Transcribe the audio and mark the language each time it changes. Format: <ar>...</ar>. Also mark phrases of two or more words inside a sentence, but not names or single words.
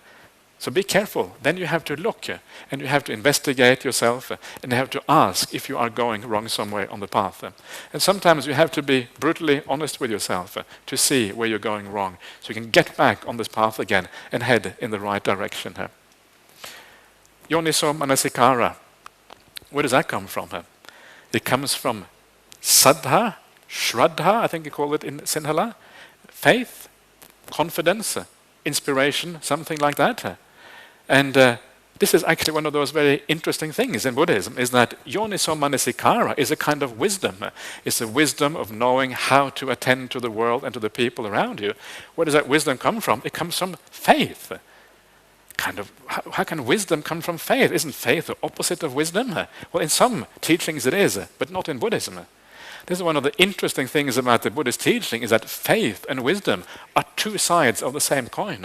<en>So be careful. Then you have to look and you have to investigate yourself and you have to ask if you are going wrong somewhere on the path. And sometimes you have to be brutally honest with yourself to see where you're going wrong so you can get back on this path again and head in the right direction.</en> <pi>Yoniso manasikara.</pi> <en>Where does that come from? It comes from saddha, shraddha, I think you call it in Sinhala, faith, confidence, inspiration, something like that. And this is actually one of those very interesting things in Buddhism, is that</en> <pi>yoniso manasikara</pi> <en>is a kind of wisdom. It's a wisdom of knowing how to attend to the world and to the people around you. Where does that wisdom come from? It comes from faith. How can wisdom come from faith? Isn't faith the opposite of wisdom? Well, in some teachings it is, but not in Buddhism. This is one of the interesting things about the Buddhist teaching, is that faith and wisdom are 2 sides of the same coin.</en>